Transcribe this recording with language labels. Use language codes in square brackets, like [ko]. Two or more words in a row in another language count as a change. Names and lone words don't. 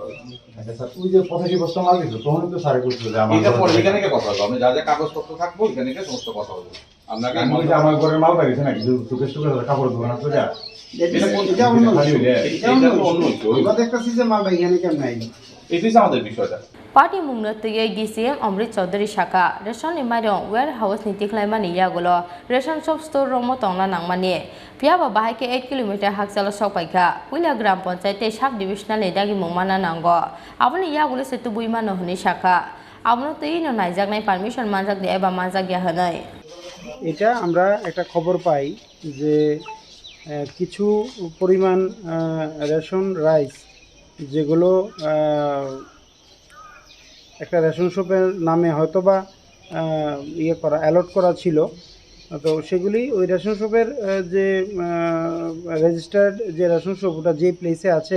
[bn] আচ্ছা স্যার ওই যে 85 বস্তা মাল দিছো তখন তো স্যারে করছিল যে আমার এটা পরে এখানে কে কথা বলবো আমি যা যা কাগজপত্র থাকবো এখানে কে সমস্ত কথা বলবো আপনাকে আমার ঘরের মাল পাইছে নাকি সুকেশ কাপড় দোকান আছে যা এটা অন্য আমরা দেখতেছি যে মালটা এখানে কেমন আইলো এটাই আমাদের বিষয়টা [trp] Party Mungnotuye DCM Amrit Chaudhary Shaka Ration ni Mairung warehouse ni tiklaimani yagulo [en] Ration shop store [trp] romo tongla nangmani Piaba bahai ke 8 km haksalo sokpaika Puila gram panchayat [en] sub divisional [trp] ni dagi mungmana nango Aboni yagulo setu buimano huni Shaka Abono tuyi no naijak nai permission manjak de eba manjak ya hanai [bn] এটা আমরা একটা খবর পাই যে কিছু পরিমাণ [en] ration rice [bn] যেগুলো একটা [en] ration shop [bn] নামে হয়তোবা ইয়ে করা অ্যালট করা ছিল তো সেগুলি ওই [en] ration shop [bn] যে রেজিস্টার্ড যে [en] ration shop [bn] ওটা যে প্লেসে আছে